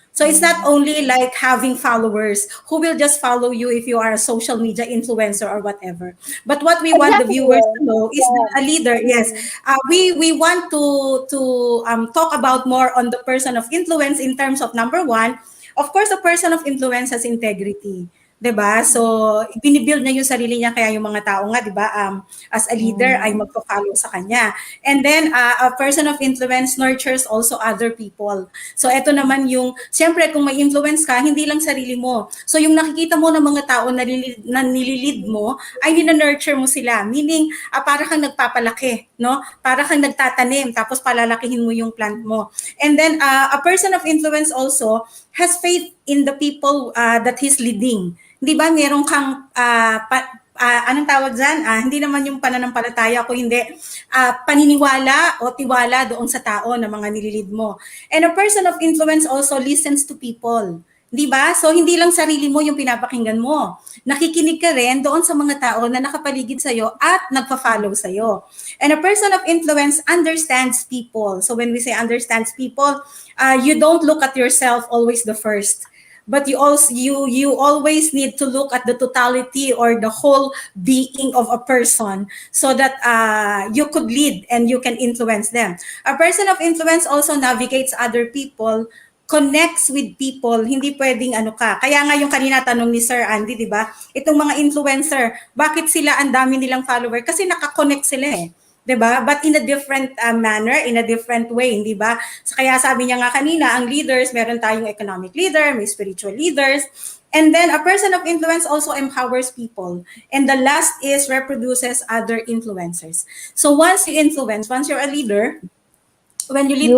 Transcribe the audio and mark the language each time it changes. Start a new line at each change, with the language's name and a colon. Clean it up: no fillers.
English: So it's not only like having followers who will just follow you if you are a social media influencer or whatever. But what we want the Exactly. viewers to know is that a leader, yes, we want to talk about more on the person of influence in terms of number one, of course, a person of influence has integrity.
Filipino: 'Di ba? So, binibuild niya yung sarili niya, kaya yung mga tao nga, 'di ba,
English: as a leader
Filipino: ay magfo-follow sa kanya.
English: And then a person of influence nurtures also other people.
Filipino: So, eto naman yung, siyempre kung may influence ka, hindi lang sarili mo. So, yung nakikita mo ng mga tao na nililid mo, ay nurture mo sila. Meaning, para kang nagpapalaki, no? Para kang nagtatanim, tapos palalakihin mo yung plant mo.
English: And then, a person of influence also has faith in the people that he's leading.
Filipino: Di ba, meron kang, anong tawag dyan? Hindi naman yung pananampalataya ko, hindi. Paniniwala o tiwala doon sa tao na mga nililid mo.
English: And a person of influence also listens to people.
Filipino: Di ba? So, hindi lang sarili mo yung pinapakinggan mo. Nakikinig ka rin doon sa mga tao na nakapaligid sa'yo at nagpa-follow sa'yo.
English: And a person of influence understands people. So, when we say understands people, you don't look at yourself always the first. But you always need to look at the totality or the whole being of a person so that you could lead and you can influence them. A person of influence also navigates other people, connects with people,
Filipino: hindi pwedeng ano ka. Kaya nga yung kanina tanong ni Sir Andy, di ba? Itong mga influencer, bakit sila ang dami nilang follower? Kasi nakakonect sila eh. 'Di ba?
English: But in a different manner, in a different way,
Filipino: hindi ba? So kaya sabi niya nga kanina, ang leaders, meron tayong
English: economic leader, may spiritual leaders, and then a person of influence also empowers people. And the last is reproduces other influencers. So once you're a leader, when you lead